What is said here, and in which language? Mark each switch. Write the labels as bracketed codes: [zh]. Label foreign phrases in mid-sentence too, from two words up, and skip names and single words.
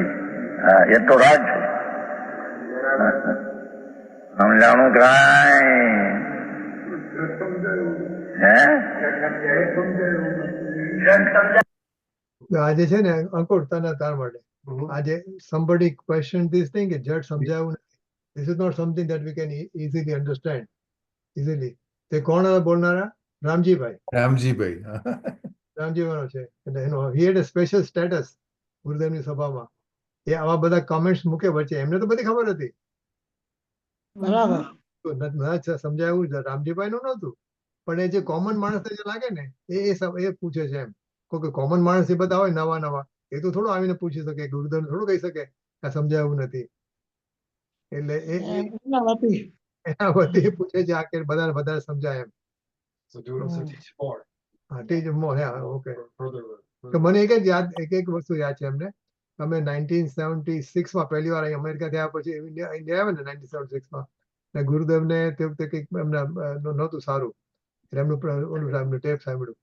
[gu] એ તો રાગ છે. સમજાણું કાંઈ? આજે છે ને અંકુર તને તાર માટે આજે [en] somebody questioned this thing [gu] કે જડ સમજાયું નથી. [en] This is not something that we can easily understand easily. [gu] તે કોણ હતા બોલનારા? રામજીભાઈ. રામજીભાઈ. રામજીભાઈનો છે એટલે એનો [en] he had a special status [gu] ગુરુદેવની સભામાં. એ આવા બધા કમેન્ટ્સ મૂકે વચ્ચે. એમને તો બધી ખબર હતી. બરાબર. તો સમજાયું રામજીભાઈ નું નહોતું પણ એ જે કોમન માણસને જે લાગે ને એ પૂછે છે એમ. કોઈ કોમન માણસ એ બધા હોય નવા એ તો થોડું આવીને પૂછી શકે ગુરુદેવ થોડું કહી શકે આ સમજાયું નથી. એટલે એમના વતી. એના વતી પૂછે છે આ કે વધારે સમજાય એમ. [en] So do it also teach more. હા teach more. okay. Further. [gu] તો મને એક વસ્તુ યાદ છે એમને. અમે 1976 પહેલી વાર અહીં અમેરિકા થયા પછી ઇન્ડિયા આવ્યા ને 1976 ને ગુરુદેવને તે વખતે કંઈક એમના નહોતું સારું એટલે એમનું ટેપ સાંભળ્યું.